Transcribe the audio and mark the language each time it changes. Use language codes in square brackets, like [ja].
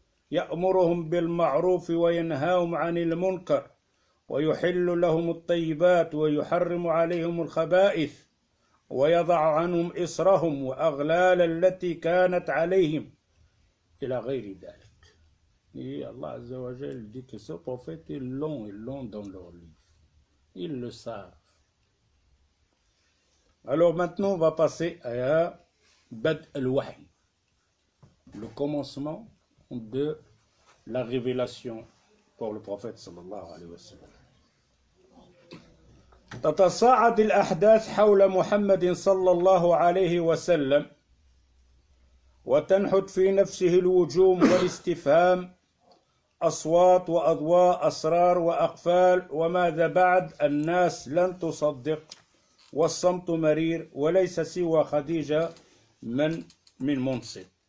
[ar] يأمرهم بالمعروف وينهاهم عن المنكر ويحل لهم الطيبات ويحرم عليهم الخبائث ويضع عنهم إصرهم وأغلال التي كانت عليهم إلى غير ذلك. [fr] Et Allah Azza wa Jal dit que ce prophète ils l'ont dans leur livre. Ils le savent. Alors maintenant on va passer à Bad al-Wahy, le commencement de la révélation pour le prophète sallallahu alayhi wa sallam. [ar] تتصاعد الأحداث حول محمد صلى الله عليه وسلم وتنحت في نفسه الوجوم والاستفهام أصوات وأضواء أسرار وأقفال وماذا بعد الناس لن تصدق والصمت مرير وليس سوى خديجة من منصب.